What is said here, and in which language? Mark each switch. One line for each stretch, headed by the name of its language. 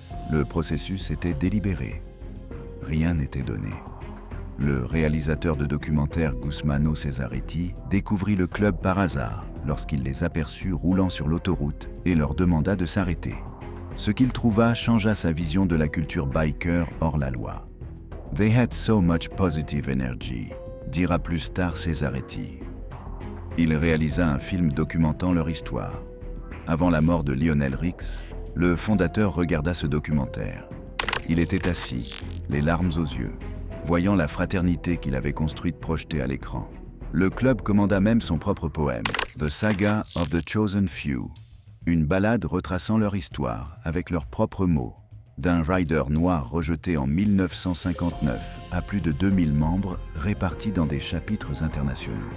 French: Le processus était délibéré. Rien n'était donné. Le réalisateur de documentaire Gusmano Cesaretti découvrit le club par hasard lorsqu'il les aperçut roulant sur l'autoroute et leur demanda de s'arrêter. Ce qu'il trouva changea sa vision de la culture biker hors la loi.
English: « They had so much positive energy », dira plus tard Cesaretti.
French: Il réalisa un film documentant leur histoire. Avant la mort de Lionel Rix, le fondateur regarda ce documentaire. Il était assis, les larmes aux yeux, voyant la fraternité qu'il avait construite projetée à l'écran. Le club commanda même son propre poème, The Saga of the Chosen Few, une ballade retraçant leur histoire avec leurs propres mots, d'un rider noir rejeté en 1959 à plus de 2000 membres répartis dans des chapitres internationaux.